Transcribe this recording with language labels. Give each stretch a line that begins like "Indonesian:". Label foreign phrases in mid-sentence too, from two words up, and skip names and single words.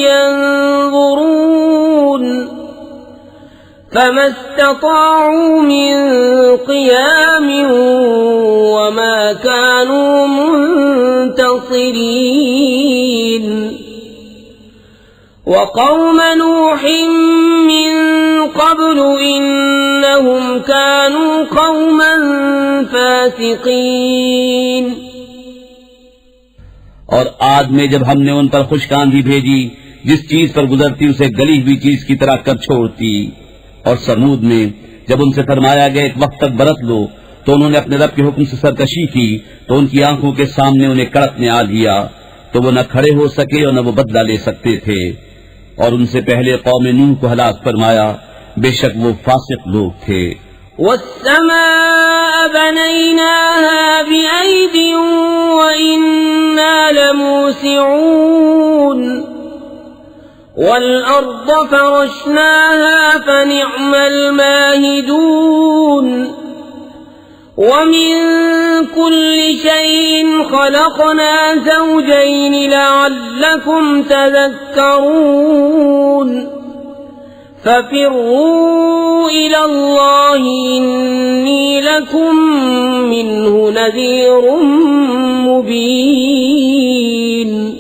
Arabic: ينظرون فما استطاعوا من قيام وما كانوا منتصرين. وقوم نوح من قبل إنهم كانوا قوما فاسقين.
Urdu: اور عاد میں جب ہم نے ان پر خشک آندھی بھیجی، جس چیز پر گزرتی اسے گلی ہوئی چیز کی طرح کر چھوڑتی. اور ثمود میں جب ان سے فرمایا گیا ایک وقت تک برت لو، تو انہوں نے اپنے رب کے حکم سے سرکشی کی، تو ان کی آنکھوں کے سامنے انہیں کڑک نے آ لیا، تو وہ نہ کھڑے ہو سکے اور نہ وہ بدلہ لے سکتے تھے. اور ان سے پہلے قوم نوح کو ہلاک فرمایا، بیشک وہ فاسق لوگ تھے.
Arabic: والسماء بنيناها بأيد وإنا لموسعون والأرض فرشناها فنعم الماهدون ومن كل شيء خلقنا زوجين لعلكم تذكرون ففروا إلى الله إني لكم منه نذير مبين.